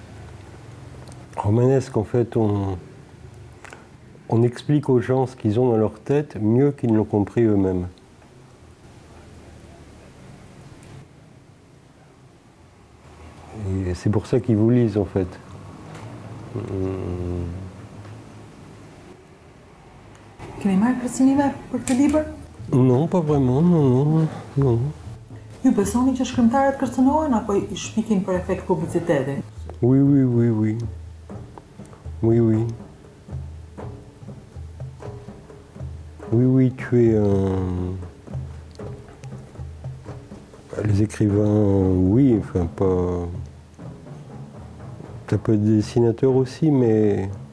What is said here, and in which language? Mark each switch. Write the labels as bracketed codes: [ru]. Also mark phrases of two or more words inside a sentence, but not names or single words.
[fr] En fait, on explique aux gens ce qu'ils ont dans leur tête mieux qu'ils ne l'ont compris eux-mêmes. Et c'est pour ça qu'ils vous lisent, en fait. [sq] Keni marrë kërcënime për këtë libër? [fr] Non, pas vraiment, non. [sq] Ju besoni që shkrimtarët kërcënohen apo I shpikin për efekt publiciteti? [fr] Oui. Oui, tu es un... Les écrivains, oui, enfin pas... Ça peut être des dessinateurs aussi, mais...